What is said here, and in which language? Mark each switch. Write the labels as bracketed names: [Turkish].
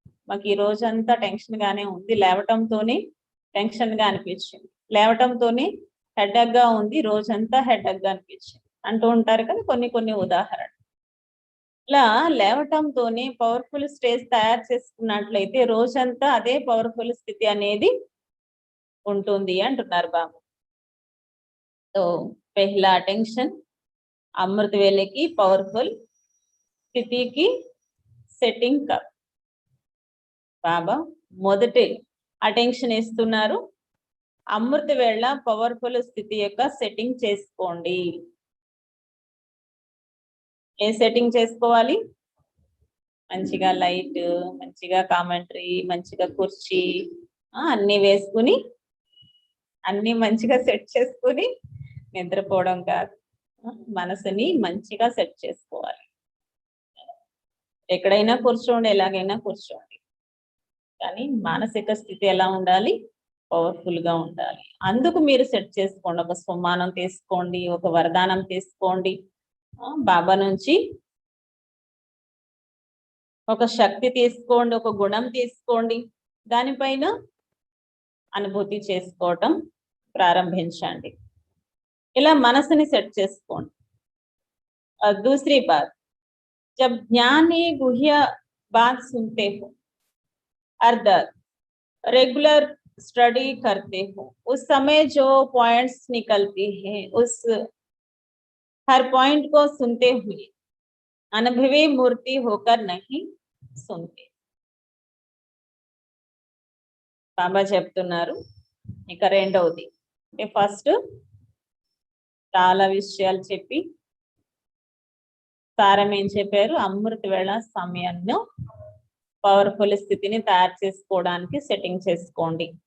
[Telugu] మాకు ఈ రోజంతా టెన్షన్ గానే ఉంది, లేవటంతోనే టెన్షన్ గా అనిపించింది, లేవటంతోనే హెడేక్ గా ఉంది, రోజంతా హెడేక్ గా అనిపించింది అంటూ ఉంటారు కదా కొన్ని ఉదాహరణ. ఇలా లేవటంతోనే పవర్ఫుల్ స్టేజ్ తయారు చేసుకున్నట్లయితే రోజంతా అదే పవర్ఫుల్ స్థితి అనేది ఉంటుంది అంటున్నారు బాబు. [Hindi] तो पहला अटेंशन अमृत वेले की पवर्फुल स्थिति की [Telugu] సెట్టింగ్ కప్. బాబా మొదటి అటెన్షన్ ఇస్తున్నారు, అమృత వేళ పవర్ఫుల్ స్థితి యొక్క సెట్టింగ్ చేసుకోండి. ఏ సెట్టింగ్ చేసుకోవాలి? మంచిగా లైట్, మంచిగా కామెంటరీ, మంచిగా కుర్చీ అన్ని వేసుకుని, అన్ని మంచిగా సెట్ చేసుకుని నిద్రపోవడం కాదు, మనసుని మంచిగా సెట్ చేసుకోవాలి. ఎక్కడైనా కూర్చోండి, ఎలాగైనా కూర్చోండి, కానీ మానసిక స్థితి ఎలా ఉండాలి? పవర్ఫుల్ గా ఉండాలి. అందుకు మీరు సెట్ చేసుకోండి. ఒక స్వమానం తీసుకోండి, ఒక వరదానం తీసుకోండి, బాబా నుంచి ఒక శక్తి తీసుకోండి, ఒక గుణం తీసుకోండి, దానిపైన అనుభూతి చేసుకోవటం ప్రారంభించండి. ఇలా మనసుని సెట్ చేసుకోండి. [Hindi] दूसरी बात, जब ज्ञान गुह्य बात सुनते हो, अर्थात रेगुलर स्टडी करते हो, उस समय जो पॉइंट्स निकलती हैं उस हर पॉइंट को सुनते हुए अनुभवी मूर्ति होकर नहीं सुनते. [Telugu] బాబా చెప్తున్నారు. ఇక రెండవది, ఫస్ట్ చాలా విషయాలు చెప్పి సారం ఏం చెప్పారు, అమృత వేళ సమయంలో పవర్ఫుల్ స్థితిని తయారు చేసుకోవడానికి సెట్టింగ్ చేసుకోండి.